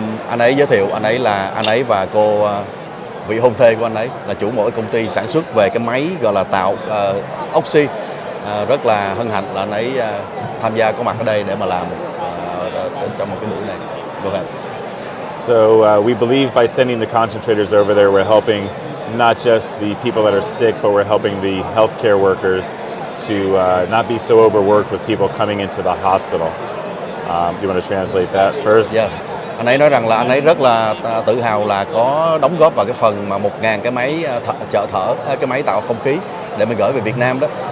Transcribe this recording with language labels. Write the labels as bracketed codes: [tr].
[vi] Anh ấy giới thiệu, anh ấy và cô vị hôn thê của anh ấy là chủ một công ty sản xuất về cái máy gọi là tạo oxy. Rất là hân hạnh là anh ấy tham gia có mặt ở đây để mà làm trong một cái buổi này. [en] Go ahead. So we believe by sending the concentrators over there, we're helping not just the people that are sick, but we're helping the healthcare workers to not be so overworked with people coming into the hospital. Do you want to translate that first? Yes. [vi] Anh ấy nói rằng là anh ấy rất là tự hào là có đóng góp vào cái phần mà 1.000 cái máy trợ thở, cái máy tạo không khí để mình gửi về Việt Nam đó.